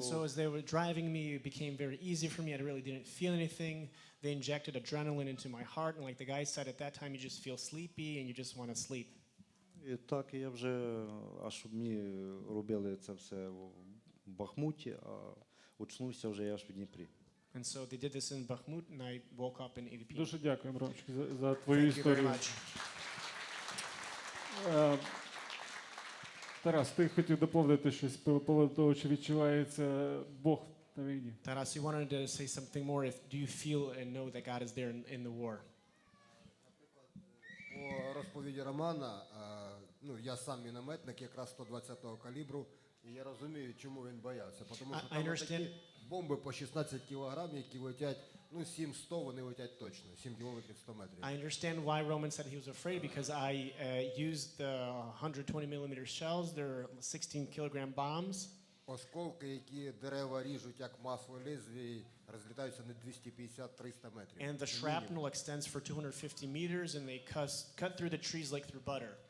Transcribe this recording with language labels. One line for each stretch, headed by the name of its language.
English: And so as they were driving me, it became very easy for me. I really didn't feel anything. They injected adrenaline into my heart, and like the guy said, at that time you just feel sleepy and you just want to sleep.
Ukrainian: І так я вже, аж мені робили це все в Бахмуті, а очнувся вже я аж в Дніпрі.
English: And so they did this in Bakhmut, and I woke up in EDP.
Ukrainian: Дуже дякуємо, Ромчик, за твою
English: Thank you very
Ukrainian: історію.
English: much.
Ukrainian: Тарас, ти хотів доповнити щось по поводу того, чи відчувається Бог на війні?
English: Taras, you wanted to say something more. Do you feel and know that God is there in the war?
Ukrainian: По розповіді Романа, я сам мінометник, якраз 120-го калібру, і я розумію, чому він боявся. Тому що там такі бомби по 16 кілограм, які летять, 7-100 вони летять точно, 7 кілометрів 100 метрів.
English: I understand why Roman said he was afraid, because I used the 120 millimeter shells. They're 16 kilogram bombs.
Ukrainian: Осколки, які дерева ріжуть, як масло лезвій, розлітаються на 250-300 метрів.
English: And the shrapnel extends for 250 meters, and they cut through the trees like through butter.